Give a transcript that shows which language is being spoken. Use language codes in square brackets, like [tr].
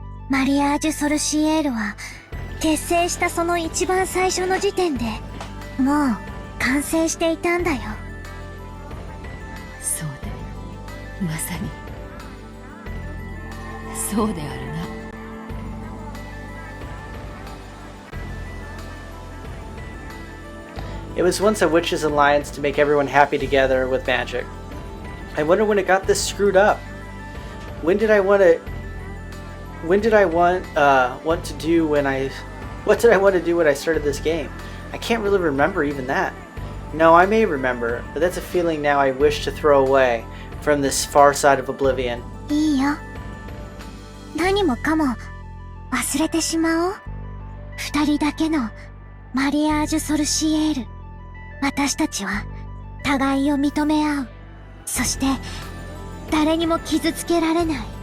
[ja] マリアージュ・ソルシエールは、結成したその一番最初の時点で、もう完成していたんだよ。そうで、まさに、そうであるな。 [en] It was once a witch's alliance to make everyone happy together with magic. I wonder when it got this screwed up. What did I want to do when I started this game? I can't really remember even that. No, I may remember, but that's a feeling now I wish to throw away from this far side of oblivion. [ja] いいよ。何もかも忘れてしまおう。二人だけのマリアージュ・ソルシエール。私たちは互いを認め合う。そして誰にも傷つけられない。